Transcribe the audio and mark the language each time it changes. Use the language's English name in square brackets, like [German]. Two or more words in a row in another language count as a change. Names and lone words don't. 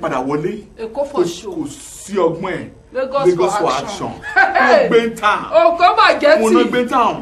[Yoruba] wọlé. [English] Èkó for show. [Yoruba] Kò sí ọgbọ́n ẹ̀. [English] Lagos for action. [Yoruba] Mo gbé ń tàn. Òkò máa jẹ́ tí. Mo náà gbé ń tàn.